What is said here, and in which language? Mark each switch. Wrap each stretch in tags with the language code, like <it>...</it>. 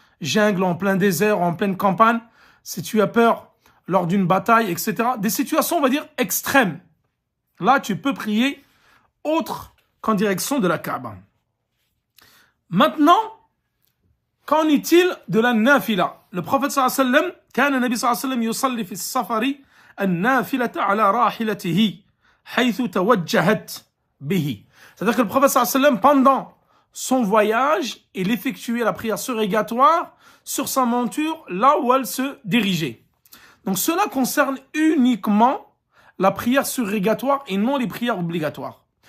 <fr>jungle, en plein désert, en pleine campagne, si tu as peur lors d'une bataille, etc. Des situations, on va dire, extrêmes. Là, tu peux prier autre qu'en direction de la Kaaba. Maintenant, qu'en est-il de la nafila? Le prophète sallallahu alayhi wa sallam,</fr> <ar>كان النبي صلى الله عليه وسلم يصلي في السفر النافلة على راحلته حيث توجهت به.</ar> <fr>C'est-à-dire que le prophète sallallahu alayhi wa sallam, pendant son voyage, il effectuait la prière surrégatoire sur sa monture là où elle se dirigeait. Donc cela concerne uniquement la prière surrégatoire et non les prières obligatoires.</fr>